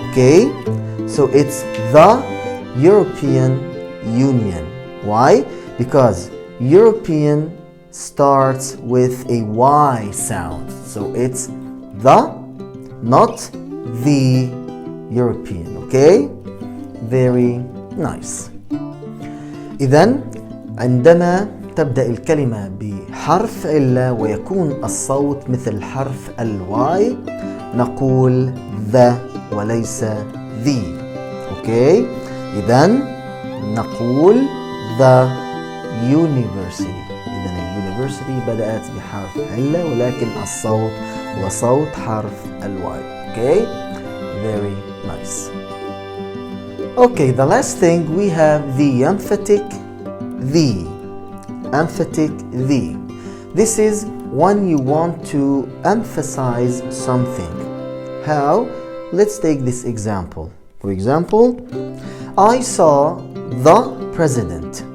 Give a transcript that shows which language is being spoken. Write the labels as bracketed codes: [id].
[en] Okay, so it's the European Union. Why? Because European starts with a Y sound. So it's the, not the European. Okay? Very nice. [ar] إذن عندما تبدأ الكلمة بحرف علة ويكون الصوت مثل حرف الواي نقول the وليس the. [en] Okay? [ar] إذن نقول [en] the university. [ar] إذن اليونيفرسيتي بدأت بحرف علة ولكن الصوت هو صوت حرف الواي. [en] Okay? Very nice. Okay, the last thing we have the emphatic the. Emphatic the. This is when you want to emphasize something. How? Let's take this example. For example, I saw the president.